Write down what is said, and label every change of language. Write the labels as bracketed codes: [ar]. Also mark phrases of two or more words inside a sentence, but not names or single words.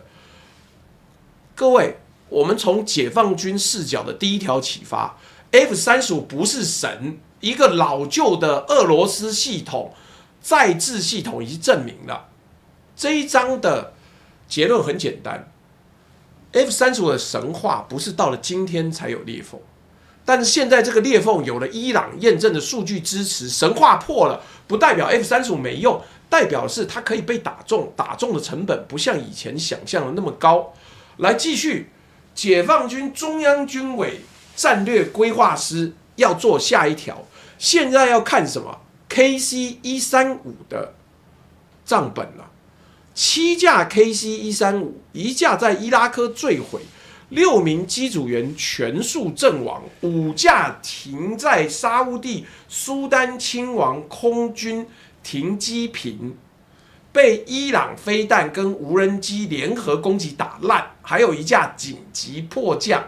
[zh] 各位，我們從解放軍視角的第一條啟發 ，F-35不是神，一個老舊的俄羅斯系統再制系統已經證明了。這一章的結論很簡單。F-35 的神話不是到了今天才有裂縫，但是現在這個裂縫有了伊朗驗證的數據支持，神話破了，不代表 F-35沒用，代表是它可以被打中，打中的成本不像以前想象的那麼高。來繼續，解放軍中央軍委戰略規劃師要做下一條，現在要看什麼？KC-135的賬本了。7架 KC-135，一架在伊拉克墜毀，6名機組員全數陣亡，5架停在沙烏地蘇丹親王空軍停機坪，被伊朗飛彈跟無人機聯合攻擊打爛，還有1架緊急迫降。